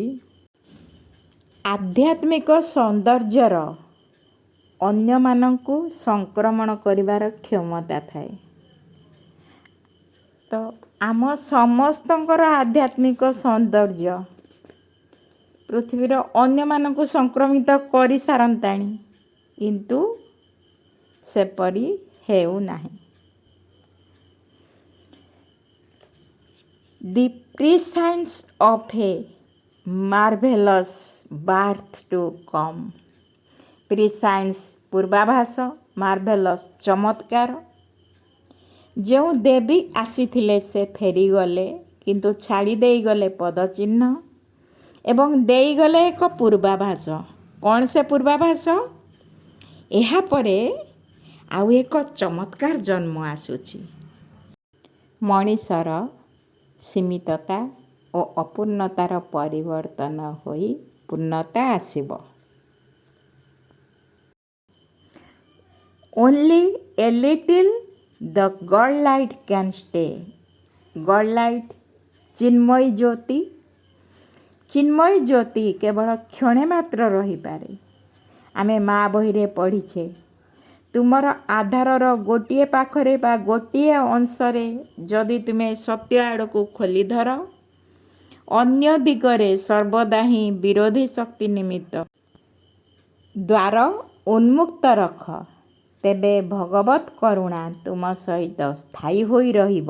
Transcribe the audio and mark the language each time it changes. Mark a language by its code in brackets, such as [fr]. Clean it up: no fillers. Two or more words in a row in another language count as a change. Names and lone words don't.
[or] ଆଧ୍ୟାତ୍ମିକ ସୌନ୍ଦର୍ଯ୍ୟର ଅନ୍ୟମାନଙ୍କୁ ସଂକ୍ରମଣ କରିବାର କ୍ଷମତା ଥାଏ। ତ ଆମ ସମସ୍ତଙ୍କର ଆଧ୍ୟାତ୍ମିକ ସୌନ୍ଦର୍ଯ୍ୟ ପୃଥିବୀର ଅନ୍ୟମାନଙ୍କୁ ସଂକ୍ରମିତ କରିସାରନ୍ତାଣି, କିନ୍ତୁ ସେପରି ହେଉନାହିଁ। [en] The prescience of a marvelous birth to come. [or] ପ୍ରିସାଇନ୍ସ ପୂର୍ବାଭାସ, ମାର୍ଭେଲସ୍ ଚମତ୍କାର। ଯେଉଁ ଦେବୀ ଆସିଥିଲେ ସେ ଫେରିଗଲେ, କିନ୍ତୁ ଛାଡ଼ି ଦେଇଗଲେ ପଦଚିହ୍ନ ଏବଂ ଦେଇଗଲେ ଏକ ପୂର୍ବାଭାସ। କ'ଣ ସେ ପୂର୍ବାଭାସ? ଏହାପରେ ଆଉ ଏକ ଚମତ୍କାର ଜନ୍ମ ଆସୁଛି। ମଣିଷର ସୀମିତତା ଓ ଅପୂର୍ଣ୍ଣତାର ପରିବର୍ତ୍ତନ ହୋଇ ପୂର୍ଣ୍ଣତା ଆସିବ। [en] Only a little the God light can stay. God light [or] ଚିନ୍ମୟୀ ଜ୍ୟୋତି। ଚିନ୍ମୟୀ ଜ୍ୟୋତି କେବଳ କ୍ଷଣେ ମାତ୍ର ରହିପାରେ। ଆମେ ମା ବହିରେ ପଢ଼ିଛେ, ତୁମର ଆଧାରର ଗୋଟିଏ ପାଖରେ ବା ଗୋଟିଏ ଅଂଶରେ ଯଦି ତୁମେ ସତ୍ୟ ଆଡ଼କୁ ଖୋଲି ଧର, ଅନ୍ୟ ଦିଗରେ ସର୍ବଦା ହିଁ ବିରୋଧୀ ଶକ୍ତି ନିମିତ୍ତ ଦ୍ୱାର ଉନ୍ମୁକ୍ତ ରଖ, ତେବେ ଭଗବତ୍ କରୁଣା ତୁମ ସହିତ ସ୍ଥାୟୀ ହୋଇ ରହିବ।